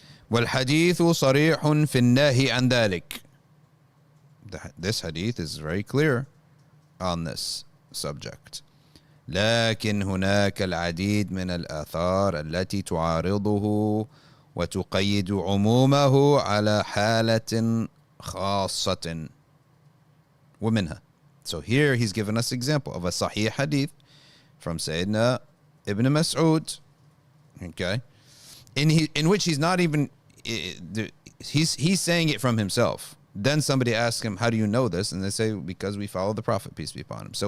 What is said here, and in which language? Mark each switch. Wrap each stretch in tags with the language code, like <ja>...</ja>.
<ar>والحديث صريح في النهي عن ذلك.</ar> <en>This hadith is very clear on this subject.</en> <ar>لكن هناك العديد من الآثار التي تعارضه وتقيد عمومه على حالة خاصة ومنها.</ar> <en>So here he's given us example of a Sahih hadith from Sayyidina Ibn Mas'ud, okay, in which he's not even he's saying it from himself. Then somebody asks him, how do you know this? And they say, because we follow the Prophet, peace be upon him.</en>